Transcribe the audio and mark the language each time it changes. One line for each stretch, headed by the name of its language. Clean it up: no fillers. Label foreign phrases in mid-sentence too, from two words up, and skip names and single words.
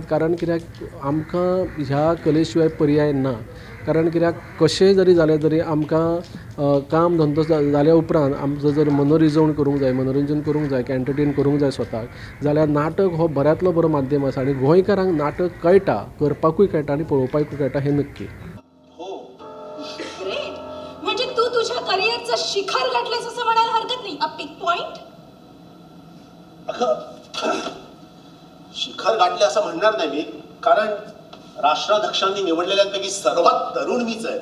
Konkani: कारण कित्याक आमकां ह्या कले शिवाय पर्याय ना. कारण कित्याक कशेंय जरी जालें तरी आमकां काम धंदो जाल्या उपरांत आमचो जर मनरिजवण करूंक जाय मनोरंजन करूंक जाय एंटरटेन करूंक जाय स्वताक जाल्यार नाटक हो बऱ्यांतलो बरो माध्यम आसा. आनी गोंयकारांक नाटक कळटा करपाकूय कळटा आनी पळोवपाकूय कळटा हें नक्की. हो. ग्रेट.
Marathi: म्हणजे तू तुझ्या करिअरचं शिखर गाठलेस असं म्हणायला हरकत नाही.
English: A peak point.
Marathi: शिखर गाठले असं म्हणणार नाही मी कारण राष्ट्राध्यक्षांनी निवडलेल्यांपैकी सर्वात तरुण मीच आहे.